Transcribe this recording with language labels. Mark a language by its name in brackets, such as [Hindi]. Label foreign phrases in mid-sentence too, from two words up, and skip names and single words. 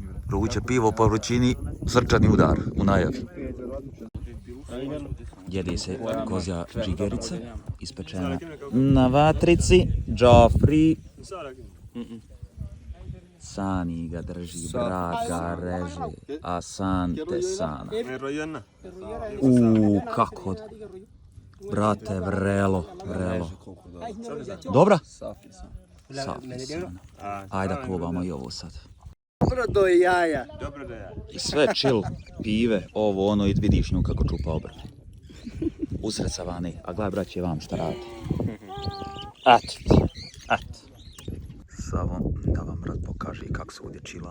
[Bosnian] Vruće pivo po vrućini, srčani udar u najavi. Jede se kozja džigerica, ispečena na vatrici, Joffrey. Sani ga drži, brat ga reže, [Swahili] asante sana. [Bosnian] Kako? Brate, vrelo. Dobra? [Swahili] Safi sana. [Bosnian] Ajde probamo i ovo sad. Dobro do jaja. I sve chill, pive, ovo ono i vidiš nju kako čupa obrt. Usred savane, a gledaj braće vam šta radi. Eto. Samo da vam brat pokaže kako se ovdje čila.